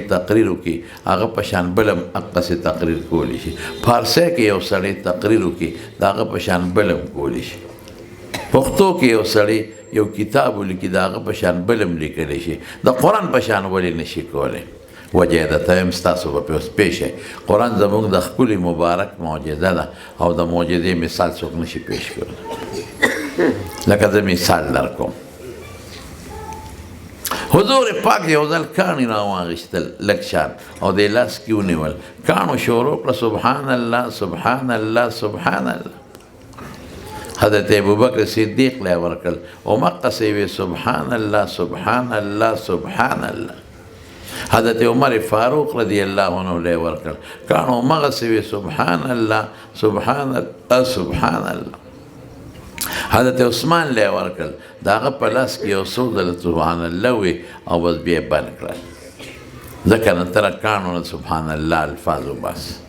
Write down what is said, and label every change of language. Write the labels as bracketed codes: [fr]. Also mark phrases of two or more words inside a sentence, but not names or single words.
[ps] تقریر وکړي هغه په شان بل هم هغسې تقریر کولی شي فارسی کې یو سړی تقریر وکړي د هغه په شان بل هم کولی شي پښتو کې یو سړی یو کتاب ولیکي د هغه په شان بل هم لیکلی شي د قرآن په شان ولې نشي کولی وجه ده ته هم ستاسو به پې اوس پېښ قرآن زموږ د ښکلي مبارک معجزه ده او د معجزې مثال څوک نشي پېښ کولی لکه زه مثال در کوم حضور پاک یو ځل کاڼي راواغېستل لږ شان او د لاس کې ونیول کاڼو شروع کړه [ar] سبحان الله سبحان الله سبحان الله [ps] حضرت ابوبکر صدیق لی ورکړل همقسې وې [ar] سبحان الله سبحان الله سبحان الله [ps] حضرت عمر فاروق [ar] رضی الله عنه [ps] لی ورکړل کاڼو همغسې وې [ar] سبحان الله سبحان الله سبحان الله [ps] حضرت عثمان لی ورکړل د هغه په لاس کې یو څو ځله [ar] سبحان الله [ps] وې او بس بیا یې بند کړل ځکه نه تره کاڼو نه [ar] سبحان الله [ps] الفاظ وباس